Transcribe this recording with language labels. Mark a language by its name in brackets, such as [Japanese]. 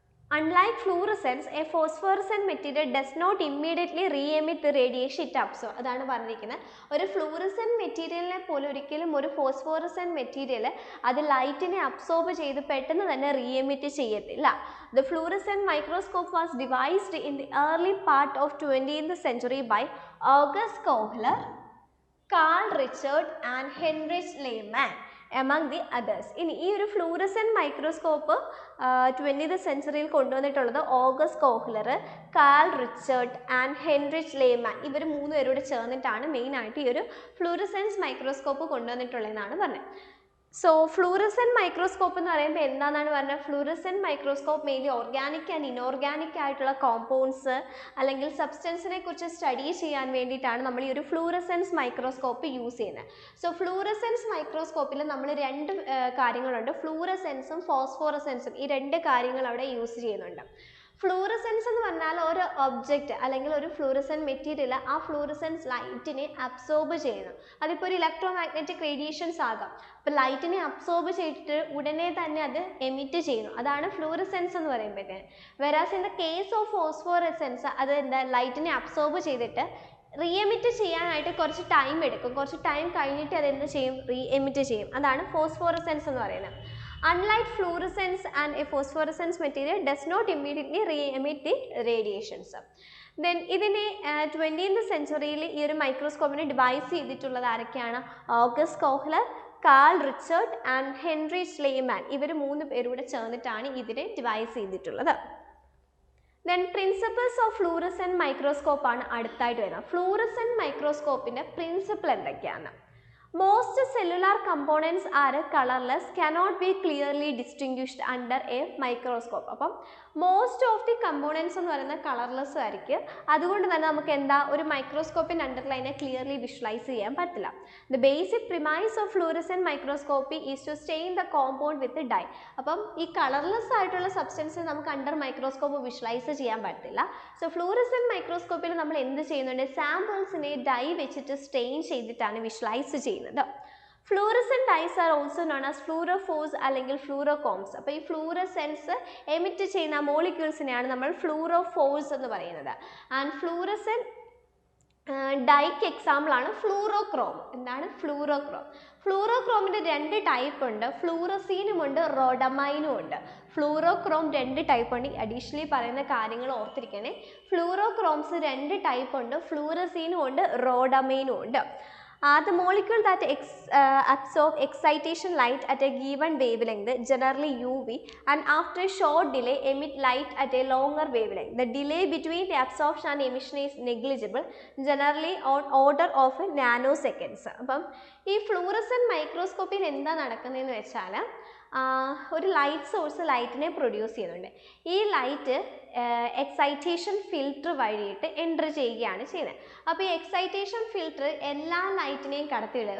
[English] Unlike fluorescence, a phosphorescent material does not immediately re-emit the radiation it absorbs. [Malayalam] അതാണ് പറഞ്ഞിരിക്കുന്നത്. ഒരു fluorescent മെറ്റീരിയലിനെ പോലെ ഒരിക്കലും ഒരു ഫോസ്ഫോറസെന്റ് മെറ്റീരിയൽ അത് ലൈറ്റിനെ അബ്സോർബ് ചെയ്ത് പെട്ടെന്ന് തന്നെ റീഎമിറ്റ് ചെയ്യത്തില്ല. [English] The fluorescent microscope was devised in the early part of 20th century by August Kohler, Carl Richard and Heinrich Lehmann among the others. [Malayalam] ഇനി ഈ ഒരു ഫ്ലൂറസെന്റ് മൈക്രോസ്കോപ്പ് 20th സെഞ്ച്വറിയിൽ കൊണ്ടുവന്നിട്ടുള്ളത് August Kohler, call Richard and Heinrich layman ഇവർ മൂന്ന് പേരോട് ചേർന്നിട്ടാണ് മെയിനായിട്ട് ഈ ഒരു ഫ്ലൂറസെൻസ് മൈക്രോസ്കോപ്പ് കൊണ്ടുവന്നിട്ടുള്ളതെന്നാണ് പറഞ്ഞത്. സോ ഫ്ലൂറസെന്റ് മൈക്രോസ്കോപ്പ് എന്ന് പറയുമ്പോൾ എന്താണെന്നാണ് പറഞ്ഞത്? Fluorescent microscope mainly organic and inorganic ആയിട്ടുള്ള കോമ്പൗണ്ട്സ് അല്ലെങ്കിൽ സബ്സ്റ്റൻസിനെ കുറിച്ച് സ്റ്റഡി ചെയ്യാൻ വേണ്ടിയിട്ടാണ് നമ്മൾ ഈ ഒരു ഫ്ലൂറസെൻസ് മൈക്രോസ്കോപ്പ് യൂസ് ചെയ്യുന്നത്. സോ ഫ്ലൂറസെൻസ് മൈക്രോസ്കോപ്പിൽ നമ്മൾ രണ്ട് കാര്യങ്ങളുണ്ട്, ഫ്ലൂറസെൻസും ഫോസ്ഫോറസെൻസും. ഈ രണ്ട് കാര്യങ്ങൾ അവിടെ യൂസ് ചെയ്യുന്നുണ്ട്. ഫ്ലൂറസെൻസ് എന്ന് പറഞ്ഞാൽ ഒരു ഒബ്ജക്റ്റ് അല്ലെങ്കിൽ ഒരു ഫ്ലൂറസെന്റ് മെറ്റീരിയൽ ആ ഫ്ലൂറസെൻസ് ലൈറ്റിനെ അബ്സോർബ് ചെയ്യുന്നു. അതിപ്പോൾ ഒരു ഇലക്ട്രോമാഗ്നറ്റിക് റേഡിയേഷൻസ് ആകാം. അപ്പോൾ ലൈറ്റിനെ അബ്സോർബ് ചെയ്തിട്ട് ഉടനെ തന്നെ അത് എമിറ്റ് ചെയ്യുന്നു. അതാണ് ഫ്ലൂറസെൻസ് എന്ന് പറയുമ്പോഴത്തേന്. [English] whereas in the case of [Malayalam] phosphorescence അത് ലൈറ്റിനെ അബ്സോർബ് ചെയ്തിട്ട് റീഎമിറ്റ് ചെയ്യാനായിട്ട് കുറച്ച് ടൈം എടുക്കും. കുറച്ച് ടൈം കഴിഞ്ഞിട്ട് അത് എന്ത് ചെയ്യും? റീഎമിറ്റ് ചെയ്യും. അതാണ് ഫോസ്ഫോറസെൻസ് എന്ന് പറയുന്നത്. [English] Unlike fluorescence and a phosphorescence material does not immediately re-emit the radiations. [Malayalam] Then ഇതിനെ 20th സെഞ്ച്വറിയിൽ ഈ ഒരു മൈക്രോസ്കോപ്പിനെ ഡിവൈസ് ചെയ്തിട്ടുള്ളത് ആരൊക്കെയാണ്? August Kohler, call Richard and Heinrich layman ഇവർ മൂന്ന് പേരൂടെ ചേർന്നിട്ടാണ് ഇതിനെ ഡിവൈസ് ചെയ്തിട്ടുള്ളത്. Then principles of fluorescent microscope ആണ് അടുത്തായിട്ട് വരുന്നത്. ഫ്ലൂറസെന്റ് മൈക്രോസ്കോപ്പിൻ്റെ പ്രിൻസിപ്പിൾ എന്തൊക്കെയാണ്? [English] Most cellular components are colorless, cannot be clearly distinguished under a microscope. [Malayalam] അപ്പം [English] most of the components [Malayalam] എന്ന് പറയുന്നത് കളർലെസ് ആയിരിക്കും. അതുകൊണ്ട് തന്നെ നമുക്ക് എന്താ ഒരു മൈക്രോസ്കോപ്പിൻ്റെ അണ്ടറിൽ അതിനെ ക്ലിയർലി വിഷ്വലൈസ് ചെയ്യാൻ പറ്റില്ല. [English] The basic premise of fluorescent microscopy is to stain the compound with dye. [Malayalam] അപ്പം ഈ കളർലെസ് ആയിട്ടുള്ള സബ്സ്റ്റൻസ് നമുക്ക് അണ്ടർ മൈക്രോസ്കോപ്പ് വിഷ്വലൈസ് ചെയ്യാൻ പറ്റില്ല. സോ ഫ്ലൂറസെന്റ് മൈക്രോസ്കോപ്പിൽ നമ്മൾ എന്ത് ചെയ്യുന്നുണ്ട്? സാമ്പിൾസിനെ ഡൈ വെച്ചിട്ട് സ്റ്റെയിൻ ചെയ്തിട്ടാണ് വിഷ്വലൈസ് ചെയ്യുന്നത്. [English] fluorescent dyes are also known as fluorophores [Malayalam] അല്ലെങ്കിൽ [English] Fluorochromes. [Malayalam] അപ്പോൾ ഈ ഫ്ലൂറസെൻസ് എമിറ്റ് ചെയ്യുന്ന മോളിക്യൂൾസിനെയാണ് നമ്മൾ ഫ്ലൂറോഫോഴ്സ് എന്ന് പറയുന്നത്. ആൻഡ് ഫ്ലൂറസെന്റ് ഡൈക്ക് എക്സാമ്പിൾ ആണ് ഫ്ലൂറോക്രോം. എന്താണ് ഫ്ലൂറോക്രോം? ഫ്ലൂറോക്രോമിൻ്റെ രണ്ട് ടൈപ്പ് ഉണ്ട്, ഫ്ലൂറസീനും ഉണ്ട്, റോഡമൈനും ഉണ്ട്. ഫ്ലൂറോക്രോം രണ്ട് ടൈപ്പ് ഉണ്ട്. അഡീഷണലി പറയുന്ന കാര്യങ്ങൾ ഓർത്തിരിക്കണേ. ഫ്ലൂറോക്രോംസ് രണ്ട് ടൈപ്പ് ഉണ്ട്, ഫ്ലൂറസീനും ഉണ്ട്, റോഡമൈനും ഉണ്ട്. [English] The molecule that absorb excitation light at a given wavelength, generally UV, and after a short delay emit light at a longer wavelength. The delay between the absorption and emission is negligible, generally on order of nanoseconds. [Malayalam] അപ്പം ഈ fluorescent മൈക്രോസ്കോപ്പിയിൽ എന്താ നടക്കുന്നതെന്ന് വെച്ചാൽ ഒരു light source ലൈറ്റിനെ produce ചെയ്യുന്നുണ്ട്. ഈ light excitation filter വഴിയിട്ട് enter ചെയ്യുകയാണ് ചെയ്യുന്നത്. അപ്പോൾ ഈ എക്സൈറ്റേഷൻ ഫിൽറ്റർ എല്ലാ ലൈറ്റിനെയും കടത്തിവിടുക.